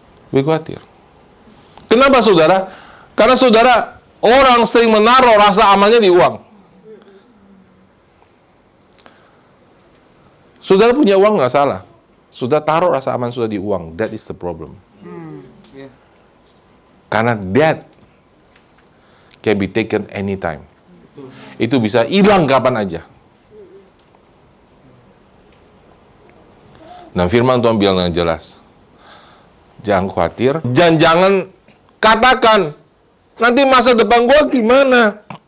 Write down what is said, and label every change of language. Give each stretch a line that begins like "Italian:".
Indonesian: Lebih khawatir. Kenapa saudara? Karena saudara, orang sering menaruh rasa amannya di uang. Saudara punya uang nggak salah. Sudah taruh rasa aman sudah di uang.
English: That is the problem. Karena that can be taken anytime.
Indonesian: Itu bisa hilang kapan aja. Dan firman Tuhan bilang dengan jelas, jangan khawatir, jangan katakan, nanti masa depan gua gimana?